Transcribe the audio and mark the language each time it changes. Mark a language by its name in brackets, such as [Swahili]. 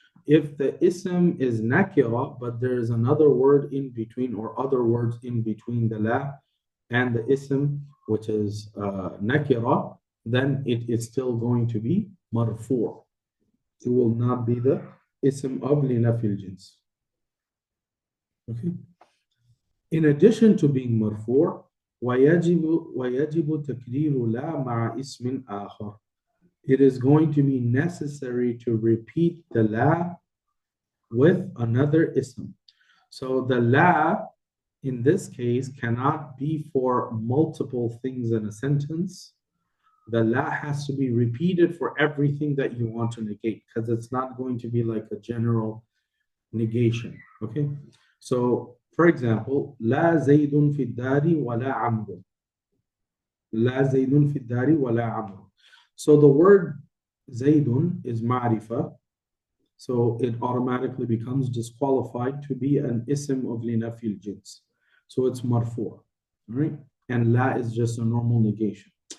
[English] If the ism is nakira, but there is another word in between or other words in between the la and the ism, which is nakira, then it is still going to be marfu'. It will not be the [Arabic] اسم [English] of [Arabic] لنفي الجنس. [English] Okay. In addition to being [Arabic] مرفوع ويجب تكرير لا مع اسم آخر. [English] It is going to be necessary to repeat the la with another ism. So the la in this case cannot be for multiple things in a sentence. The la has to be repeated for everything that you want to negate, because it's not going to be like a general negation. Okay, so for example, [Arabic] لا زيد في الدار ولا عمرو. لا زيد في الدار ولا عمرو. [English] So the word zaydun is ma'rifa, so it automatically becomes disqualified to be an ism of linafil jins. So it's marfu', right? And la is just a normal negation.